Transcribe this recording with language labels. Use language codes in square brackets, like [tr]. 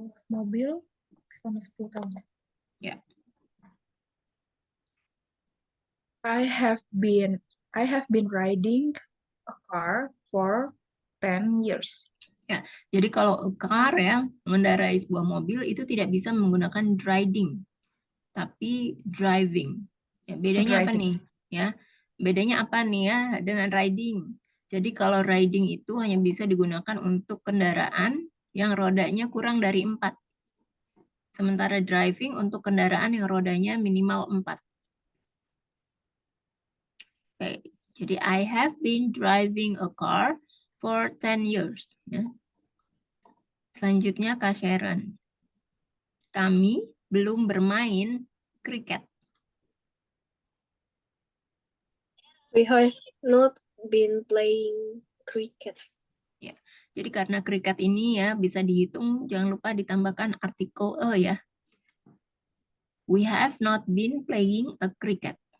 [id] mobil selama 10 tahun. Ya. [en] I have been riding a car for 10 years. [id] Jadi kalau a car ya, mengendarai sebuah mobil itu tidak bisa menggunakan riding, tapi driving. Ya, bedanya apa nih? Driving. Ya, bedanya apa nih ya dengan riding? Jadi kalau riding itu hanya bisa digunakan untuk kendaraan yang rodanya kurang dari 4. Sementara driving untuk kendaraan yang rodanya minimal 4. [en] Oke, jadi I have been driving a car for 10 years. [id] Ya. Selanjutnya Kak Sharon. Kami belum bermain kriket. [en] We have not been playing cricket. [id] Jadi karena kriket ini ya bisa dihitung, jangan lupa ditambahkan artikel a ya. [en] We have not been playing a cricket.